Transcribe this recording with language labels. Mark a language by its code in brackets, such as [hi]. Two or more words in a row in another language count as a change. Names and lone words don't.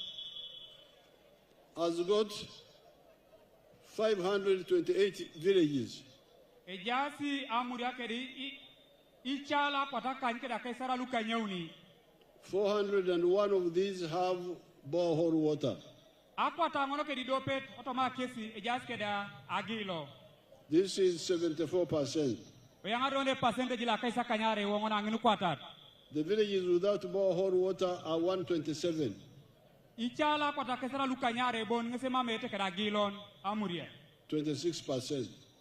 [en] has got 528 villages. [teo] Ejasi Amuria kedi ichala pataka nkeda kaisara luka nyeuni. [en] 401 of these have borehole water. [teo] Akwata ngono kedi dopet otoma kesi ejasi keda agilo. [en] This is 74%. The villages without borehole water are 127. 26%.